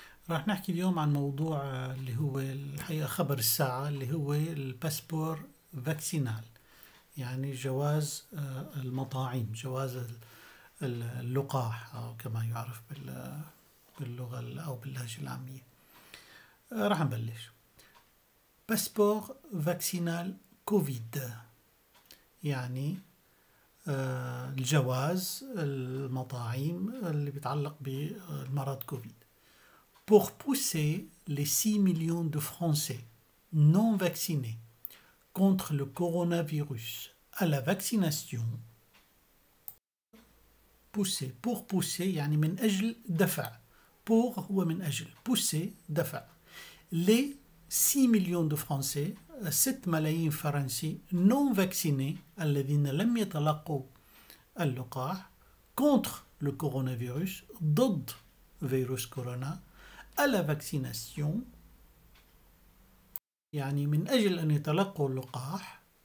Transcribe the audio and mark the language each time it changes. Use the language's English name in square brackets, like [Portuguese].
[Arabic] راح نحكي اليوم عن موضوع اللي هو الحقيقة خبر الساعة اللي هو الباسبور فاكسينال، يعني جواز المطاعيم، جواز اللقاح أو كما يعرف باللغة أو باللهجة العامية. راح نبلش. باسبور فاكسينال كوفيد، يعني الجواز المطاعيم اللي بيتعلق بالمرض كوفيد. [French] Pour pousser les 6 millions de Français non vaccinés contre le coronavirus à la vaccination. Pousser, pour pousser [Arabic] يعني من أجل دفع. pour هو من أجل، pousser دفع. [French] Les 6 millions de Français [Arabic] 6 ملايين فرنسي [French] non vaccinés [Arabic] الذين لم يتلقوا اللقاح [French] contre le coronavirus [Arabic] ضد فيروس كورونا [French] à la vaccination [Arabic] يعني من أجل أن يتلقوا اللقاح.